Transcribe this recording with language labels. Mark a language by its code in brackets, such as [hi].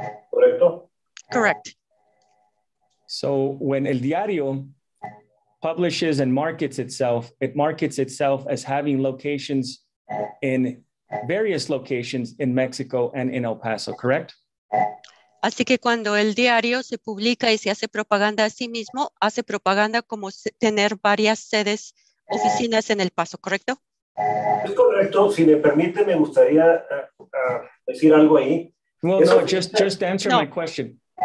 [es] Correcto. [en] Correct. So when el Diario publishes and markets itself, it markets itself as having locations in various locations in Mexico and in El Paso, correct? [es] Así que cuando el diario se publica y se hace propaganda a sí mismo, hace propaganda como tener varias sedes, oficinas en El Paso, ¿correcto? Es correcto. Si me permite, me gustaría decir algo ahí. [en] Well, no, just answer my question.